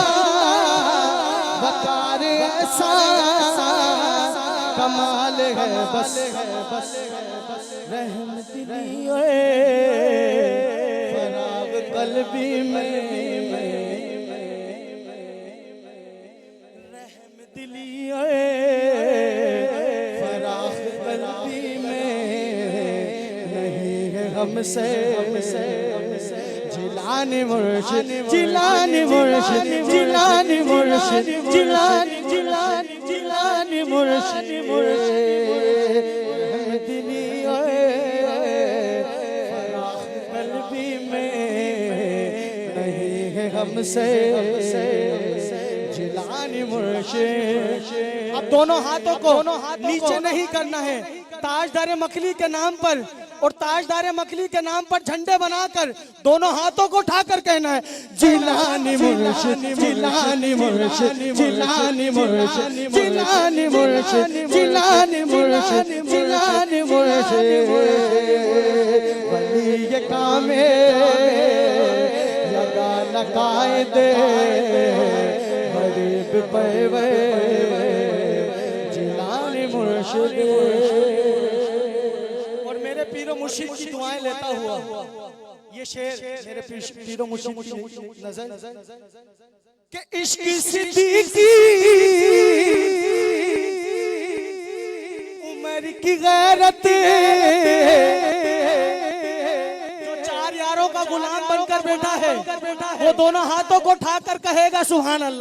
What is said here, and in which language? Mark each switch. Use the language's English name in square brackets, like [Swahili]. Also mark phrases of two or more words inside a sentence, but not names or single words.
[Hindi] वकार ऐसा कमाल है बस रहम दिली फराग कल्बी में रहम दिली फराग कल्बी में नहीं है हमसे जिलानी मुर्शिद जिलानी मुर्शिद जिलानी मुर्शिद जिलानी जिलानी जिलानी मुर्शिद मुर्शिद दिली फराग कल्बी में नहीं है हमसे जिलानी मुर्शिद। अब दोनों हाथों को नीचे नहीं करना है। ताजदार मखली के नाम पर और ताजदार मखली के नाम पर झंडे बनाकर दोनों हाथों को उठाकर कहना है जिलानी मुर्शिद जिलानी मुर्शिद जिलानी मुर्शिद जिलानी मुर्शिद जिलानी मुर्शिद जिलानी मुर्शिद वली ये कामिल लगा लगायद गरीब परवे जिलानी मुर्शिद। पीरो मुर्शिद की दुआएं लेता हुआ ये शेर मेरे पीरो मुर्शिद की नजर के इश्क सिद्दीकी उमर की गैरत जो चार यारों का गुलाम बनकर बैठा है वो दोनों हाथों को उठाकर कहेगा [Arabic] سبحان الله.